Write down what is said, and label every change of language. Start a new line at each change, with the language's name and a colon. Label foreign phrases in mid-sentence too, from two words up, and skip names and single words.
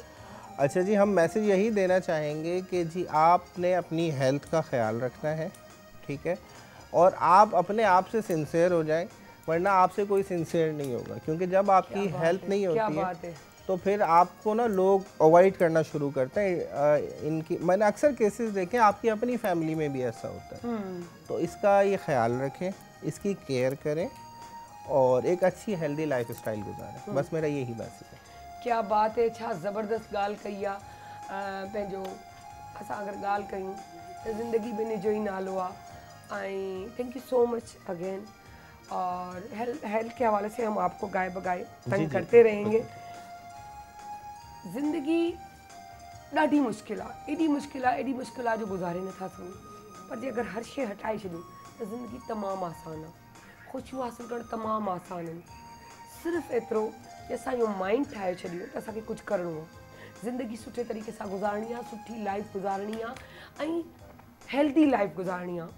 Urdu: اچھا جی، ہم میسج یہی دینا چاہیں گے کہ جی آپ نے اپنی ہیلتھ کا خیال رکھنا ہے، ٹھیک ہے، اور آپ اپنے آپ سے سنسیئر ہو جائیں، ورنہ آپ سے کوئی سنسیئر نہیں ہوگا، کیونکہ جب آپ کی ہیلتھ نہیں ہوتی ہے تو پھر آپ کو نا لوگ اوائڈ کرنا شروع کرتے ہیں. ان کی میں نے اکثر کیسز دیکھے، آپ کی اپنی فیملی میں بھی ایسا ہوتا ہے. تو اس کا یہ خیال رکھیں، اس کی کیئر کریں اور ایک اچھی
English: healthy life style
Urdu: گزاریں، بس میرا یہی میسج ہے. کیا بات ہے,
Sindhi: छा ज़बरदस्त गाल कही आहे, पंहिंजो असां अगर गाल कयूं तो ज़िंदगी में जो ही नालो आहे।
English: thank you so much again,
Urdu: اور ہیلتھ کے حوالے سے ہم آپ کو گائے بگائے تنگ کرتے رہیں گے.
Sindhi: ज़िंदगी ॾाढी मुश्किल आहे, एॾी मुश्किल आहे जो गुज़ारे नथा सघूं, पर जे अगरि हर शइ हटाए छॾियूं त ज़िंदगी तमामु आसान आहे, ख़ुशियूं हासिलु करणु तमामु आसान आहिनि। सिर्फ़ु एतिरो कि असांजो माइंड ठाहे छॾियो त असांखे कुझु करिणो आहे, ज़िंदगी सुठे तरीक़े सां गुज़ारणी आहे, सुठी लाइफ गुज़ारणी आहे ऐं
English: healthy life
Sindhi: गुज़ारणी आहे।